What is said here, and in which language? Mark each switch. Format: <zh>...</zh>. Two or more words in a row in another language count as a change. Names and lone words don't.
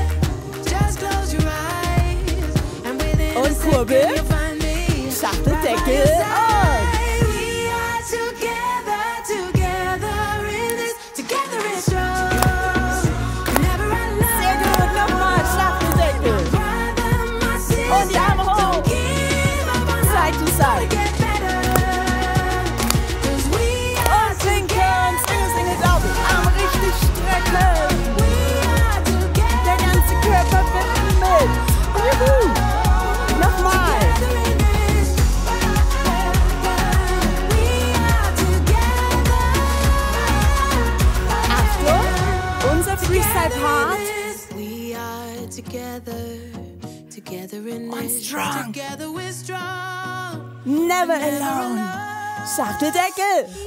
<de>Und kurbel. Schachteldeckel. Und. Sehr gut. Nochmal Schachteldeckel. Und die Arme hoch.</de> <en>Side to side.</en> <de>Der ganze Körper wird mit. Juhu. Nochmal. Achtung, unser Freestyle-Part. Und strong.</de> <en>Never alone.</en> <de>Schachteldeckel.</de>